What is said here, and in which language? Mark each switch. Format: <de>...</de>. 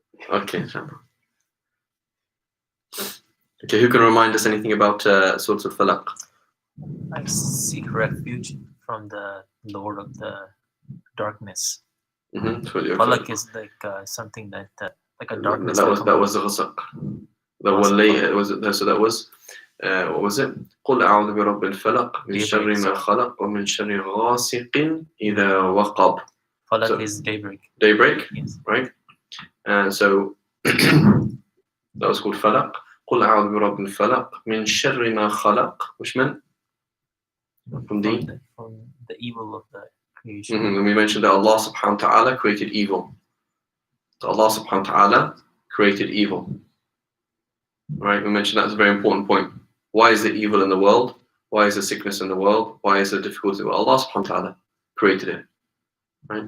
<en>Okay, okay, who can remind us anything about Surat al-Falaq? I seek refuge from the Lord of the darkness. Falaq is like something that like a darkness. That was the ghasaq. That was later. So that was what was it?</en> <ar>قل أعوذ برب الفلق من شر ما خلق ومن شر غاسق إذا وقب.</ar> <en>Falaq is daybreak. Daybreak, yes. Right? And so that was called Falaq.</en> <ar>قل أعوذ برب الفلق من شر ما خلق,</ar> <en>which meant from the evil of the creation. And we mentioned that Allah subhanahu wa ta'ala created evil. So Allah subhanahu wa ta'ala created evil. Right? We mentioned that's a very important point. Why is there evil in the world? Why is there sickness in the world? Why is there difficulty? Well, Allah subhanahu wa ta'ala created it. Right?</en>